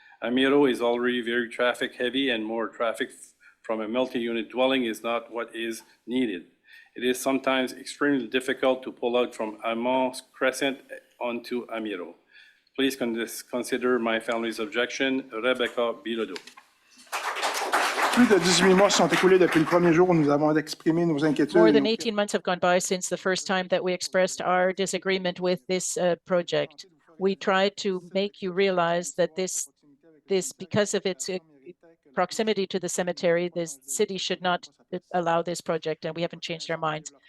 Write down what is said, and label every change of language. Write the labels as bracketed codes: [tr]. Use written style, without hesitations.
[en] Amiro is already very traffic heavy, and more traffic from a multi-unit dwelling is not what is needed. It is sometimes extremely difficult to pull out from Amont Crescent onto Amiro. Please consider my family's objection. Rebecca Bilodeau. [fr] Plus de 18 mois se sont écoulés depuis le premier jour où nous avons exprimé nos inquiétudes. [en] More than 18 months have gone by since the first time that we expressed our disagreement with this project. We tried to make you realize that this because of its proximity to the cemetery, this city should not allow this project, and we haven't changed our minds.